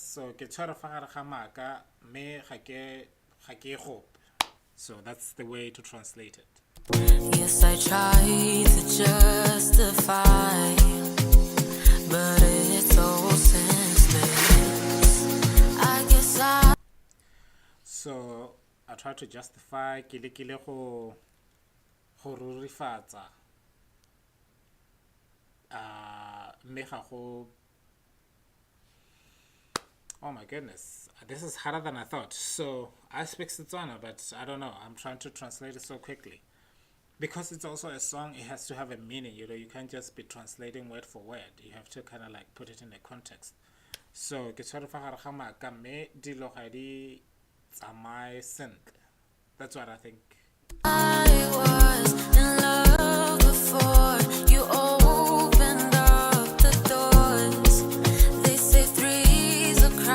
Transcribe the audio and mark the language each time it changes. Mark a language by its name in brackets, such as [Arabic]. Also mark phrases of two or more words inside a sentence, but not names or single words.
[English] So so that's the way to translate it. Yes, I try to justify, but it's so senseless. I guess So I try to justify [Tswana] go rurifatsa mme ga go. [English] Oh my goodness, this is harder than I thought. So I speak Tswana, but I don't know. I'm trying to translate it so quickly. Because it's also a song, it has to have a meaning. You know, you can't just be translating word for word. You have to kind of like put it in a context. So, [Tswana] ke tshware fa gare ga maaka mme dilo ga di tsamaye sentle. [English] That's what I think. I was in love before you opened up the doors. They say three's